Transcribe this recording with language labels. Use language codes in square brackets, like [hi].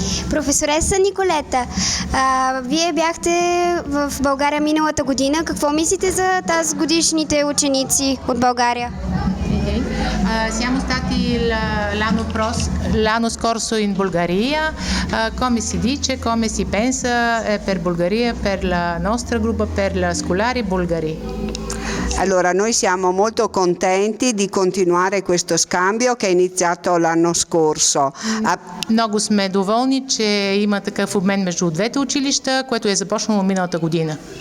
[bg] Професореса Николета, вие бяхте в България миналата година. Какво мислите за тази годишните ученици от България? [it] Siamo stati l'anno scorso in Bulgaria. Come si dice, come si pensa per Bulgaria, per la nostra gruppo, per la scolari bulgari? Allora, noi siamo molto contenti di continuare questo scambio che è iniziato l'anno scorso. [bg] Много сме доволни, че има такъв обмен между двете училища, което е започнало миналата година.